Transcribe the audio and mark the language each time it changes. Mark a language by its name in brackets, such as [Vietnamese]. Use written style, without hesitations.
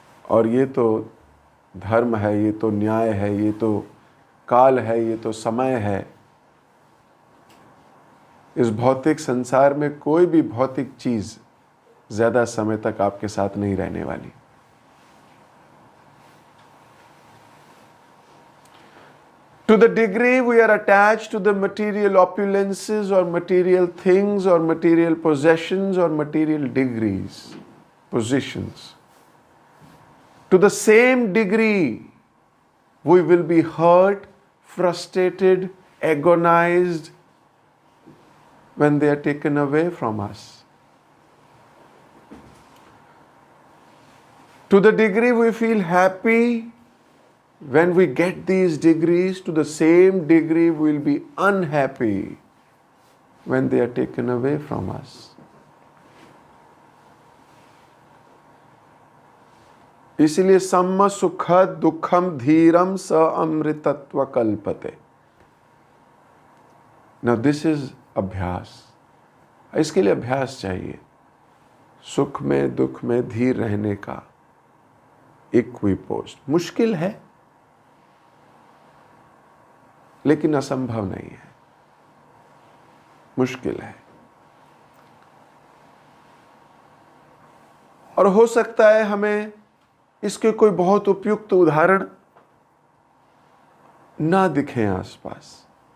[Hindi] और ये तो धर्म है, ये तो न्याय है, ये तो काल है, ये तो समय है। इस भौतिक संसार में कोई भी भौतिक चीज ज्यादा समय तक आपके साथ नहीं रहने वाली। [English] To the degree we are attached to the material opulences or material things or material possessions or material degrees, positions, to the same degree we will be hurt, frustrated, agonized when they are taken away from us. To the degree we feel happy when we get these degrees, to the same degree we will be unhappy when they are taken away from us. [Sanskrit] इसलिए सम्म सुख दुखम धीरम स अमृतत्व कल्पते। [English] Now this is abhyas. [Hindi] इसके लिए अभ्यास चाहिए। सुख में दुख में धीर रहने का इक्विपोस्ट मुश्किल है, लेकिन असंभव नहीं है। मुश्किल है और हो सकता है हमें इसके कोई बहुत उपयुक्त उदाहरण ना दिखे आसपास।